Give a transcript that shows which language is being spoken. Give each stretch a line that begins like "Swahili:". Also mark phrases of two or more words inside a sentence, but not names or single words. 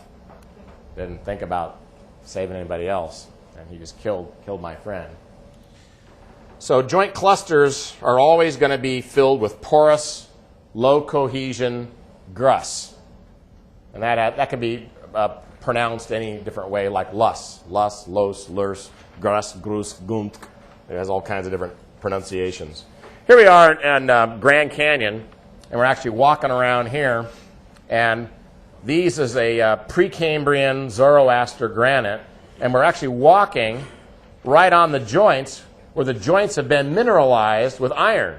English: Didn't think about saving anybody else, and he just killed my friend. So joint clusters are always going to be filled with porous, low cohesion grus. And that can be pronounced any different way, like lus, los, lurs, grus, grus, gunt. It has all kinds of different pronunciations. Here we are in Grand Canyon, and we're actually walking around here, and these is a Precambrian Zoroaster granite, and we're actually walking right on the joints where the joints have been mineralized with iron.